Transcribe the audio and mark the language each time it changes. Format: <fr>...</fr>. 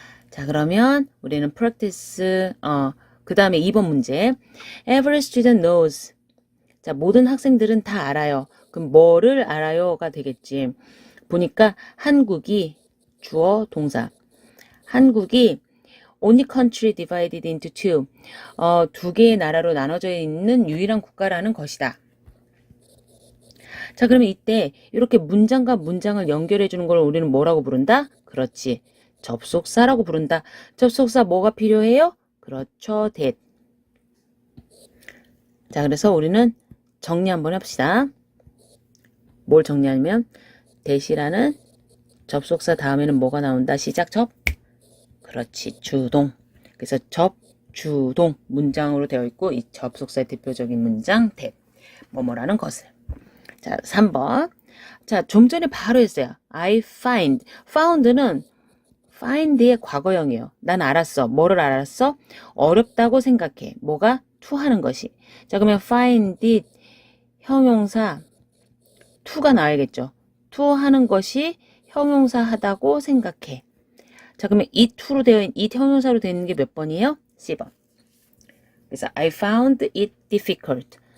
<ko>자, 그러면 우리는 practice 그 다음에 2번 문제.</ko> <en>Every student knows.</en> <ko>자, 모든 학생들은 다 알아요. 그럼 뭐를 알아요가 되겠지. 보니까 한국이 주어 동사. 한국이</ko> <en>only country divided into two.</en> <ko>두 개의 나라로 나눠져 있는 유일한 국가라는 것이다. 자, 그러면 이때 이렇게 문장과 문장을 연결해 주는 걸 우리는 뭐라고 부른다? 그렇지. 접속사라고 부른다. 접속사 뭐가 필요해요? 그렇죠. that. 자, 그래서 우리는 정리 한번 합시다. 뭘 정리하냐면 that이라는 접속사 다음에는 뭐가 나온다? 시작 접. 그렇지. 주동. 그래서 접, 주동 문장으로 되어 있고 이 접속사의 대표적인 문장 that. 뭐뭐라는 것을. 자, 3번. 자, 좀 전에 바로 했어요.</ko> <en>I find.</en> <ko>found는 find의 과거형이에요. 난 알았어. 뭐를 알았어? 어렵다고 생각해. 뭐가? to 하는 것이. 자, 그러면 find it 형용사 to가 나와야겠죠. to 하는 것이 형용사 하다고 생각해. 자, 그러면 it to로 되어 있는 it 형용사로 되어 있는 게 몇 번이에요? C번.</ko> <en>그래서 I found it difficult.</en>